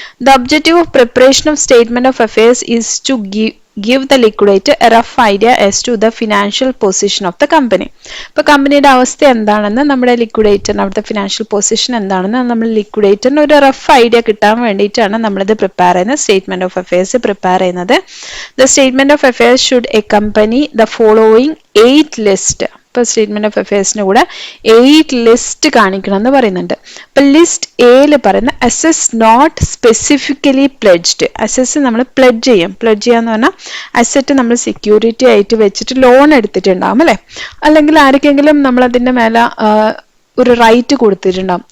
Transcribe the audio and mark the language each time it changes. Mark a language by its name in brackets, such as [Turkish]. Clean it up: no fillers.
[English] The objective of preparation of statement of affairs is to give the liquidator a rough idea as to the financial position of the company. [Malayalam] ഇപ്പോൾ കമ്പനിയുടെ അവസ്ഥ എന്താണെന്ന് നമ്മുടെ ലിക്വിഡേറ്ററിന് അവിടുത്തെ financial position എന്താണെന്ന് നമ്മൾ ലിക്വിഡേറ്ററിന് ഒരു റഫ് ഐഡിയ കിട്ടാൻ വേണ്ടിയിട്ടാണ് നമ്മളിത് പ്രിപ്പയർ ചെയ്യുന്നത്, സ്റ്റേറ്റ്മെന്റ് ഓഫ് അഫയേഴ്സ് പ്രിപ്പയർ ചെയ്യുന്നത്. [English] The statement of affairs should accompany the following 8 lists. [Malayalam] ഇപ്പോൾ സ്റ്റേറ്റ്മെന്റ് ഓഫ് അഫയേഴ്സിന്റെ കൂടെ 8 ലിസ്റ്റ് കാണിക്കണം എന്ന് പറയുന്നുണ്ട്. ഇപ്പൊ ലിസ്റ്റ് എയിൽ പറയുന്ന അസറ്റ്സ് നോട്ട് സ്പെസിഫിക്കലി പ്ലെഡ്ജ്ഡ്. അസറ്റ്സ് നമ്മൾ പ്ലെഡ്ജ് ചെയ്യാന്ന് പറഞ്ഞാൽ അസറ്റ് നമ്മൾ സെക്യൂരിറ്റി ആയിട്ട് വെച്ചിട്ട് ലോൺ എടുത്തിട്ടുണ്ടാവും അല്ലെ, അല്ലെങ്കിൽ ആർക്കെങ്കിലും നമ്മൾ അതിന്റെ മേലെ ഒരു റൈറ്റ് കൊടുത്തിട്ടുണ്ടാവും.